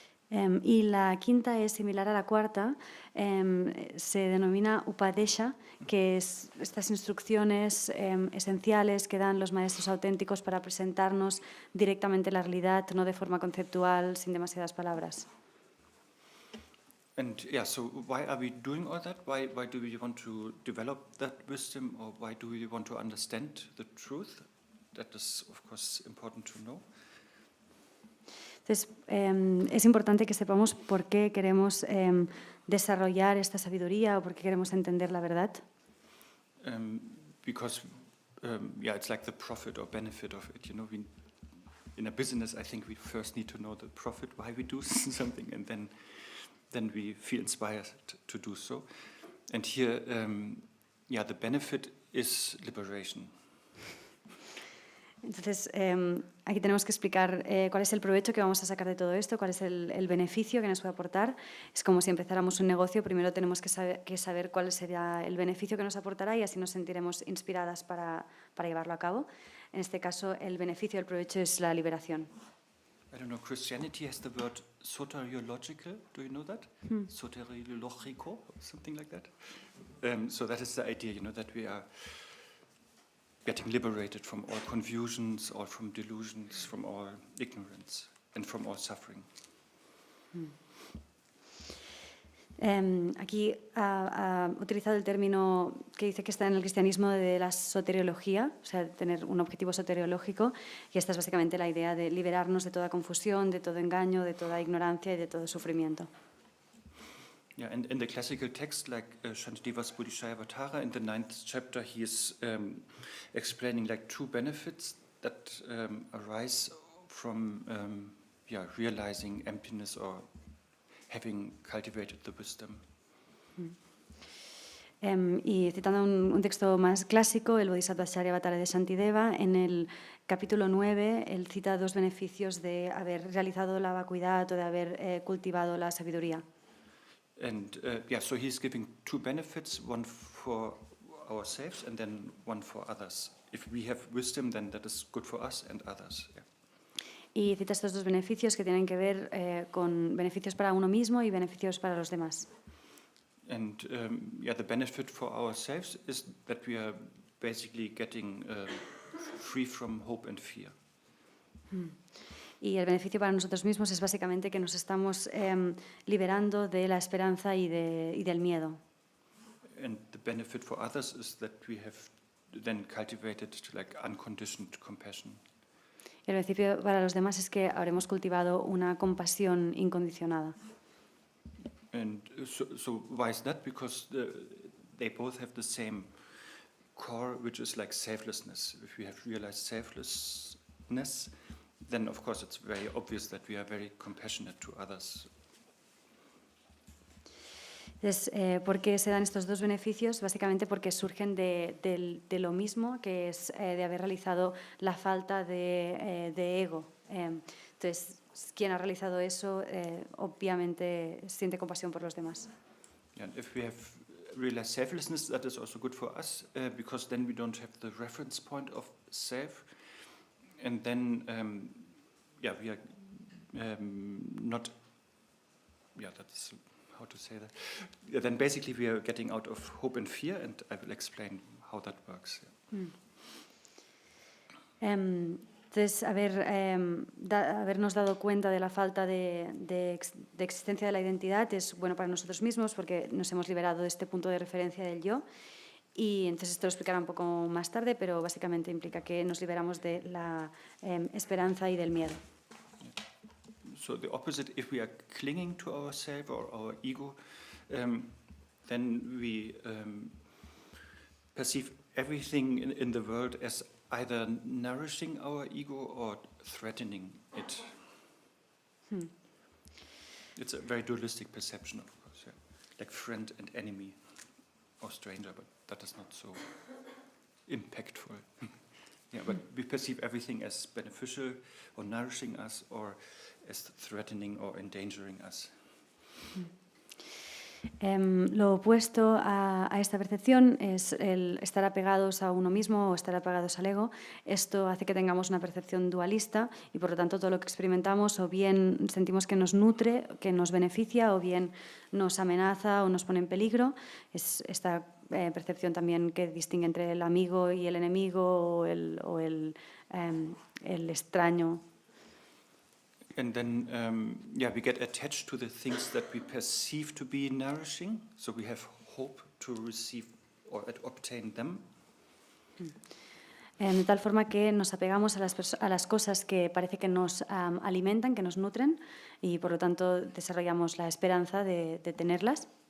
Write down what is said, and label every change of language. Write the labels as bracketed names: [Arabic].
[Spanish] Y la quinta es similar a la cuarta, se denomina upadesha, que es estas instrucciones esenciales que dan los maestros auténticos para presentarnos directamente la realidad, no de forma conceptual, sin demasiadas palabras. [English] And so why are we doing all that? Why do we want to develop that wisdom, or why do we want to understand the truth? That is, of course, important to know. [Spanish] Entonces, es importante que sepamos por qué queremos desarrollar esta sabiduría o por qué queremos entender la verdad. [English] Because it's like the profit or benefit of it. In a business, I think we first need to know the profit, why we do something, and then we feel inspired to do so. And here, the benefit is liberation. [Spanish] Entonces, aquí tenemos que explicar cuál es el provecho que vamos a sacar de todo esto, cuál es el beneficio que nos puede aportar. Es como si empezáramos un negocio, primero tenemos que saber cuál será el beneficio que nos aportará y así nos sentiremos inspiradas para llevarlo a cabo. En este caso, el beneficio, el provecho es la liberación. [English] I don't know, Christianity has the word soteriological, do you know that? Soteriologico, or something like that. So that is the idea, that we are getting liberated from all confusions, or from delusions, from all ignorance, and from all suffering. [Spanish] Aquí ha utilizado el término que dice que está en el cristianismo de la soteriología, o sea, tener un objetivo soteriológico, y esta es básicamente la idea de liberarnos de toda confusión, de todo engaño, de toda ignorancia y de todo sufrimiento. [English] Yeah, and in the classical text, like Shantideva's Bodhicharyavatarā, in the 9th chapter, he is explaining like two benefits that arise from realizing emptiness or having cultivated the wisdom. [Spanish] Y citando un texto más clásico, el Bodhisattva de Shantideva, en el capítulo 9, él cita dos beneficios de haber realizado la vacuidad o de haber cultivado la sabiduría. [English] And so he's giving two benefits, one for ourselves and then one for others. If we have wisdom, then that is good for us and others. Yeah. [Spanish] Y cita estos dos beneficios que tienen que ver con beneficios para uno mismo y beneficios para los demás. [English] And the benefit for ourselves is that we are basically getting free from hope and fear. [Spanish] Y el beneficio para nosotros mismos es básicamente que nos estamos liberando de la esperanza y del miedo. [English] And the benefit for others is that we have then cultivated like unconditioned compassion. [Spanish] El beneficio para los demás es que habremos cultivado una compasión incondicionada. [English] And so why is that? Because they both have the same core, which is like selflessness. If we have realized selflessness, then of course it's very obvious that we are very compassionate to others. [Spanish] Entonces, ¿por qué se dan estos dos beneficios? Básicamente porque surgen de lo mismo, que es de haber realizado la falta de ego. Entonces, quien ha realizado eso, obviamente siente compasión por los demás. [English] And if we have realized selflessness, that is also good for us, because then we don't have the reference point of self. And then, we are not, that's how to say that. Yeah, then basically we are getting out of hope and fear, and I will explain how that works. [Spanish] Entonces, habernos dado cuenta de la falta de existencia de la identidad es bueno para nosotros mismos porque nos hemos liberado de este punto de referencia del yo. Y entonces esto lo explicará un poco más tarde, pero básicamente implica que nos liberamos de la esperanza y del miedo. [English] So the opposite, if we are clinging to ourselves or our ego, then we perceive everything in the world as either nourishing our ego or threatening it. It's a very dualistic perception, of course, like friend and enemy or stranger, but that is not so impactful. But we perceive everything as beneficial or nourishing us or as threatening or endangering us. [Spanish] Lo opuesto a esta percepción es el estar apegados a uno mismo o estar apegados al ego. Esto hace que tengamos una percepción dualista y por lo tanto todo lo que experimentamos o bien sentimos que nos nutre, que nos beneficia o bien nos amenaza o nos pone en peligro. Es esta percepción también que distingue entre el amigo y el enemigo o el extraño. [English] And then, we get attached to the things that we perceive to be nourishing, so we have hope to receive or obtain them. [Spanish] De tal forma que nos apegamos a las cosas que parece que nos alimentan, que nos nutren, y por lo tanto desarrollamos la esperanza de tenerlas.